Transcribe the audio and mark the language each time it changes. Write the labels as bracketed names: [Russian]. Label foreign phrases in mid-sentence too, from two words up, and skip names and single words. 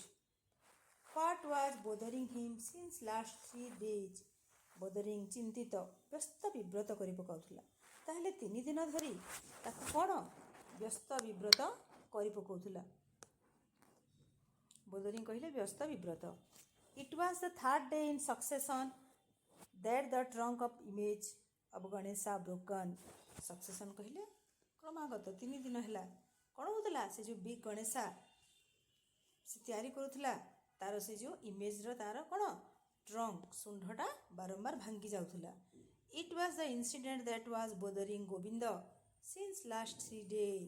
[English] what was bothering him since last 3 days. [Odia] ବୋଦରିଂ ଚିନ୍ତିତ, ବ୍ୟସ୍ତ ବିବ୍ରତ କରି ପକାଉଥିଲା. ତାହେଲେ 3 ଦିନ ଧରି ତାକୁ କ'ଣ ବ୍ୟସ୍ତ ବିବ୍ରତ କରି ପକାଉଥିଲା? ବୋଦରିଂ କହିଲେ ବ୍ୟସ୍ତ ବିବ୍ରତ. [English] it was the 3rd day in succession that the trunk of image of Ganesha broken. [Odia] ସକ୍ସେସନ୍ କହିଲେ କ୍ରମାଗତ 3 ଦିନ ହେଲା କ'ଣ ହେଉଥିଲା? ସେ ଯେଉଁ [English] big Ganesha [Odia] ସେ ତିଆରି କରୁଥିଲା ତାର ସେ ଯେଉଁ ଇମେଜ୍ର ତାର କ'ଣ ଟ୍ରଙ୍କ ଶୁଣ୍ଢଟା ବାରମ୍ବାର ଭାଙ୍ଗି ଯାଉଥିଲା. [English] it was the incident that was bothering Govind since last 3 days.